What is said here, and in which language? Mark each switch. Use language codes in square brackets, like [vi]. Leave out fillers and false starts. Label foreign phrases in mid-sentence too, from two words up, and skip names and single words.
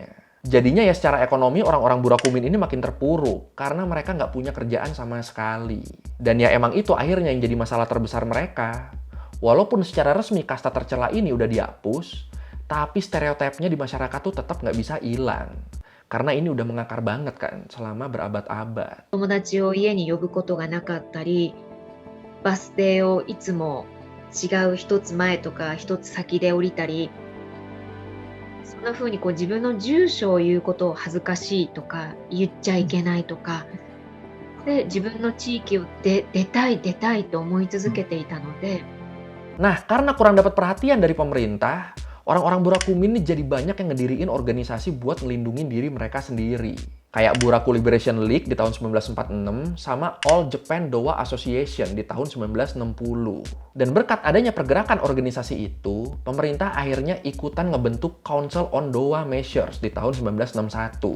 [id] Jadinya ya secara ekonomi orang-orang Burakumin ini makin terpuruk karena mereka nggak punya kerjaan sama sekali. Dan ya emang itu akhirnya yang jadi masalah terbesar mereka. Walaupun secara resmi kasta tercela ini udah dihapus, tapi stereotipnya di masyarakat tuh tetap nggak bisa hilang. Karena ini udah mengakar banget kan selama berabad-abad. [ja] 友達を家に呼ぶことがなかったり、バス停をいつも違う一つ前とか一つ先で降りたり、そんな風にこう自分の住所を言うことを恥ずかしいとか言っちゃいけないとかで、自分の地域を出たいと思い続けていたので、 [id] Nah, karena kurang dapat perhatian dari pemerintah, orang-orang Burakumin ini jadi banyak yang ngediriin organisasi buat ngelindungin diri mereka sendiri. Kayak Buraku Liberation League di tahun 1946 sama All Japan Dowa Association di tahun 1960. Dan berkat adanya pergerakan organisasi itu, pemerintah akhirnya ikutan ngebentuk Council on Dowa Measures di tahun 1961.